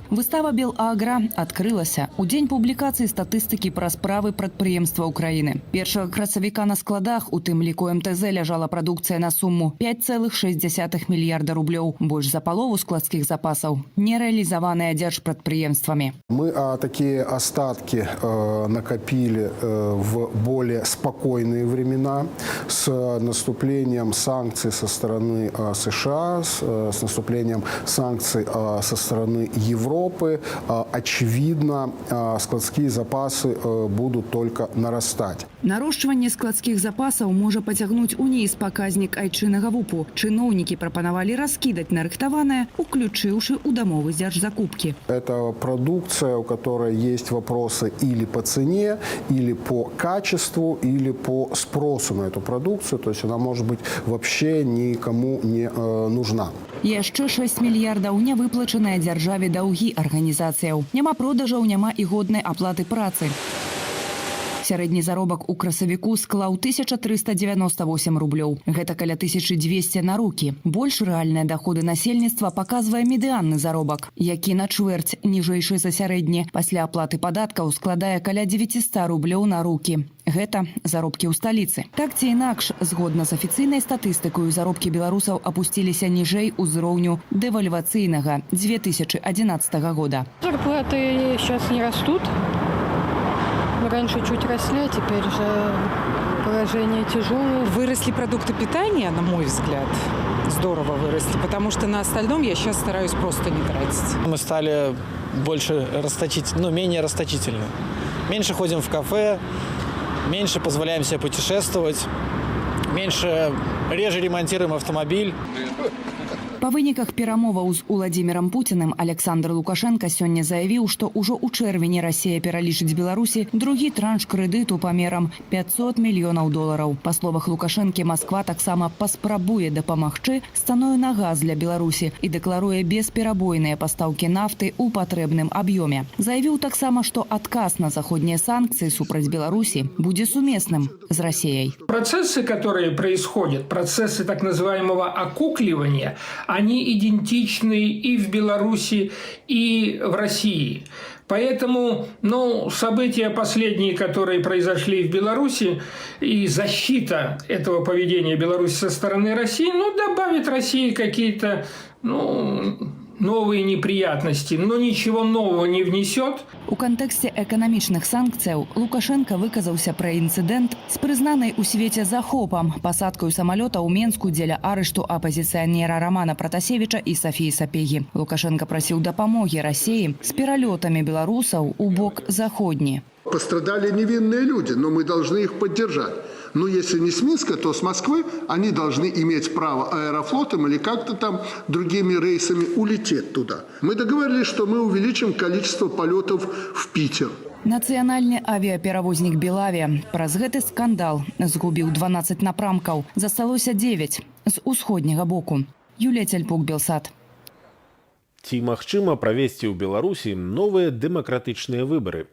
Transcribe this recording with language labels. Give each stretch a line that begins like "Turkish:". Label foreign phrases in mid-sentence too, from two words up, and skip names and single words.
Belarusian: Выстава «Белагра» адкрылася ў дзень публікацыі статыстыкі пра справы прадпрыемства ўкраіны. 1 красавіка на складах, у тым ліку МТЗ, ляжала прадукцыя на суму 5,6 мільярда рублёў. Больш за палову складскіх запасаў не рэалізаваныя дзяржпрадпрыемствамі.
Russian: Мы такие остатки накопили в более спокойные времена с наступлением санкций со стороны США, с наступлением санкций со стороны Европы. Очевидно, складские запасы будут только нарастать.
Belarusian: Нарошчванне складскіх запасаў можа пацягнуць уніз паказнік айчыннага ВУПу. Чыноўнікі прапанавалі раскідаць нарыхтаванае, уключыўшы ў дамовы дзяржзакупкі.
Russian: Это продукция, у которой есть вопросы или по цене, или по качеству, или по спросу на эту продукцию. То есть она может быть вообще никому не нужна.
Belarusian: Яшчэ 6 мільярдаў нявыплачаныя дзяржаве даўгі арганізацыяў. Няма продажаў, няма і годнай аплаты працы. Сярэдні заробак у красавіку склаў 1398 рублёў. Гэта каля 1200 на рукі. Больш рэальныя даходы насельніцтва паказвае медыанны заробак, які на чвэрць ніжэйшы за сярэдні. Пасля аплаты падаткаў складае каля 900 рублёў на рукі. Гэта заробкі ў сталіцы. Так ці інакш, згодна з афіцыйнай статыстыкаю, заробкі беларусаў апусціліся ніжэй узроўню дэвальвацыйнага 2011 года.
Russian: Зарплаты сейчас не растут. Раньше чуть росли, а теперь же положение тяжелое. Выросли продукты питания, на мой взгляд. Здорово выросли, потому что на остальном я сейчас стараюсь просто не тратить. Мы стали больше менее расточительны. Меньше ходим в кафе, меньше позволяем себе путешествовать, реже ремонтируем автомобиль.
Belarusian: Па выніках перамоваў з Уладзімірам Пуціным Александр Лукашенко сёння заявіў, што ўжо ў чэрвені Расія пералічыць Беларусі другі транш крэдыту памерам $500 мільёнаў. Па словах Лукашэнкі, Масква таксама паспрабуе дапамагчы з цаною на газ для Беларусі і дэкларуе бесперабойныя пастаўкі нафты ў патрэбным аб'ёме. Заявіў таксама, што адказ на заходнія санкцыі супраць Беларусі будзе сумесным з Расіяй.
Russian: Процессы, которые происходят, процессы так называемого окукливания, они идентичны и в Беларуси, и в России. Поэтому, события последние, которые произошли в Беларуси, и защита этого поведения Беларуси со стороны России, добавит России какие-то, новые неприятности, но ничего нового не внесет.
Belarusian: У кантэксце эканамічных санкцыяў Лукашенко выказаўся пра інцыдэнт з прызнанай у свеце захопам, пасадкаю самалёта ў Менску дзеля арышту апазіцыянера Романа Пратасевіча і Сафіі Сапегі. Лукашенко прасіў дапамогі Расіі з пералётамі беларусаў у бок заходні.
Russian: Пострадали невинные люди, но мы должны их поддержать. Но если не с Минска, то с Москвы они должны иметь право аэрофлотом или как-то там другими рейсами улететь туда. Мы договорились, что мы увеличим количество полетов в Питер.
Belarusian: Нацыянальны авіаперавознік Белавия праз гэты скандал згубіў 12 напрамкаў. Засталося 9 з усходняга боку. Юлія Цяльпук, Белсат. Ці магчыма правесці ў Беларусі новыя дэмакратычныя выбары?